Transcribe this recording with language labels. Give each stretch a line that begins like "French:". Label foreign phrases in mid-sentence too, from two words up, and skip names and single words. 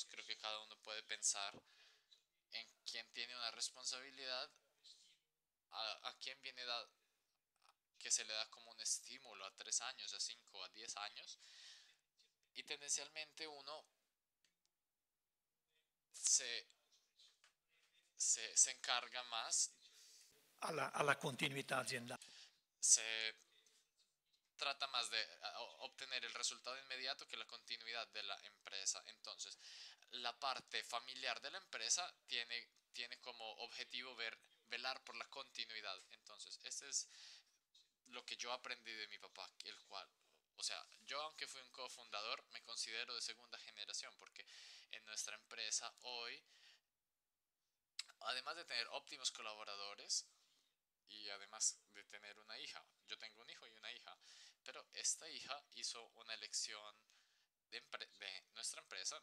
Spanish: Creo que cada uno puede pensar en quién tiene una responsabilidad, a quién viene que se le da como un estímulo a 3 años, a 5, a 10 años, y tendencialmente uno se, se encarga más,
Italian: alla continuità aziendale.
Spanish: se trata más de obtener el resultado inmediato que la continuidad de la empresa. Entonces, la parte familiar de la empresa tiene como objetivo velar por la continuidad. Entonces, este es lo que yo aprendí de mi papá, el cual, o sea, yo aunque fui un cofundador, me considero de segunda generación, porque en nuestra empresa hoy, además de tener óptimos colaboradores, y además de tener una hija, yo tengo un hijo y una hija, pero esta hija hizo una elección de nuestra empresa.